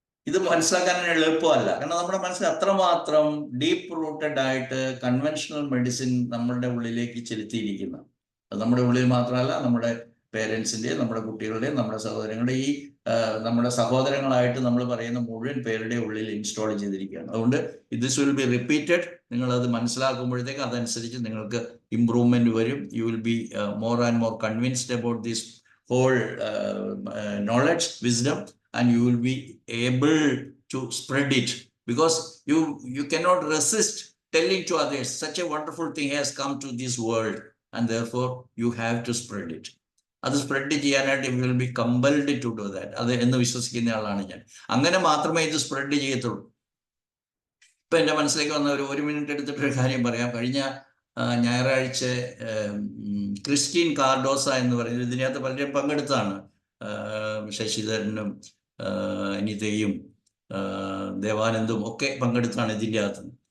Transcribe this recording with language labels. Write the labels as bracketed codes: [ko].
[ml] ഇത് മനസ്സിലാക്കാൻ എളുപ്പമല്ല. കാരണം നമ്മുടെ മനസ്സിൽ അത്രമാത്രം ഡീപ്പ് റൂട്ടഡ് ആയിട്ട് കൺവെൻഷണൽ മെഡിസിൻ നമ്മളുടെ ഉള്ളിലേക്ക് ചെലുത്തിയിരിക്കുന്ന, അത് നമ്മുടെ ഉള്ളിൽ മാത്രമല്ല, നമ്മുടെ പേരൻസിൻ്റെയും നമ്മുടെ കുട്ടികളുടെയും നമ്മുടെ സഹോദരങ്ങളുടെ നമ്മുടെ സഹോദരങ്ങളായിട്ട് നമ്മൾ പറയുന്ന മുഴുവൻ പേരുടെ ഉള്ളിൽ ഇൻസ്റ്റാൾ ചെയ്തിരിക്കുകയാണ്. അതുകൊണ്ട് [en] This will be repeated. [ml] നിങ്ങളത് മനസ്സിലാക്കുമ്പോഴത്തേക്ക് അതനുസരിച്ച് നിങ്ങൾക്ക് ഇംപ്രൂവ്മെന്റ് വരും. [en] You will be more and more convinced about this whole knowledge, wisdom, and you will be able to spread it, because you cannot resist telling to others such a wonderful thing has come to this world, and therefore you have to spread it. [ml] അത് spread ചെയ്യാനായിട്ട് [en] you will be compelled to do that. [ml] അത് എന്ന് വിശ്വസിക്കുന്ന ആളാണ് ഞാൻ. അങ്ങനെ മാത്രമേ ഇത് സ്പ്രെഡ് ചെയ്യത്തുള്ളൂ. ഇപ്പൊ എൻ്റെ മനസ്സിലേക്ക് വന്ന ഒരു മിനിറ്റ് എടുത്തിട്ടൊരു കാര്യം പറയാം. കഴിഞ്ഞ ഞായറാഴ്ച ക്രിസ്റ്റീൻ കാർഡോസ എന്ന് പറയുന്നത്, ഇതിനകത്ത് പലരും പങ്കെടുത്താണ്. ശശിധരനും അനിതയും ദേവാനന്ദും ഒക്കെ പങ്കെടുത്താണ് ഇതിൻ്റെ അകത്ത്.